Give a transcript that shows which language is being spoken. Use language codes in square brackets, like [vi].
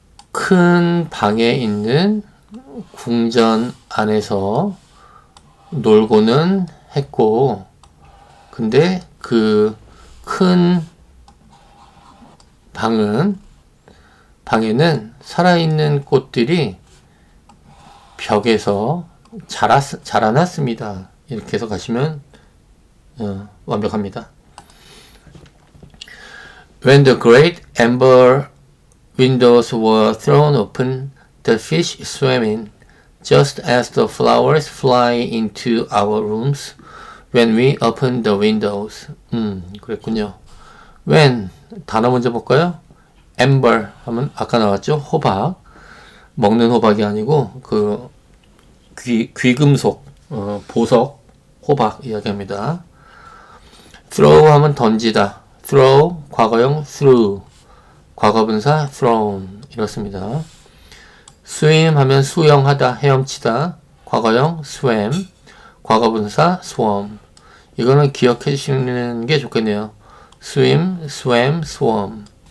[ko] 큰 방에 있는 궁전 안에서 놀고는 했고 근데 그 큰 방에는 살아있는 꽃들이 벽에서 자라났습니다. 이렇게 해서 가시면 완벽합니다. [en] When the great amber windows were thrown open, the fish swam in, just as the flowers fly into our rooms when we open the windows. [ko] 그랬군요. When 단어 먼저 볼까요? amber 하면 아까 나왔죠? 호박. 먹는 호박이 아니고 그 귀금속, 보석, 호박 이야기합니다. throw 하면 던지다. throw 과거형 threw. 과거분사 thrown 이렇습니다. swim 하면 수영하다, 헤엄치다. 과거형 swam. 과거분사 swam. 이거는 기억해 주시는 게 좋겠네요. swim, swam, swam.